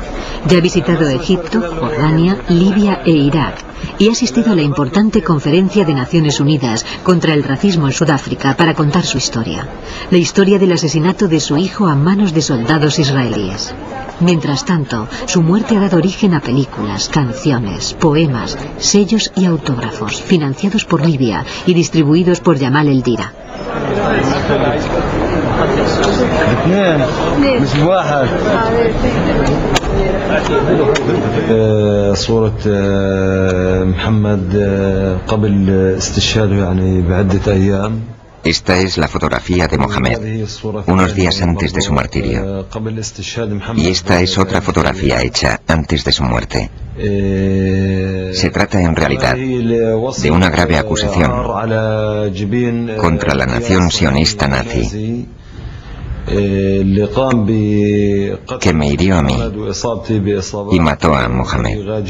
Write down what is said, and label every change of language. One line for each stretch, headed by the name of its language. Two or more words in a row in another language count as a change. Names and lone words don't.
Spanish: Ya ha visitado Egipto, Jordania, Libia e Irak y ha asistido a la importante conferencia de Naciones Unidas contra el racismo en Sudáfrica para contar su historia. La historia del asesinato de su hijo a manos de soldados israelíes. Mientras tanto, su muerte ha dado origen a películas, canciones, poemas, sellos y autógrafos, financiados por Libia y distribuidos por Yamal El-Dira.
Arabic: صورة محمد قبل استشهاده يعني بعدة أيام.
Spanish: Esta es la fotografía de Mohamed, unos días antes de su martirio. Y esta es otra fotografía hecha antes de su muerte. Se trata en realidad de una grave acusación contra la nación sionista nazi, que me hirió a mí y mató a Mohamed.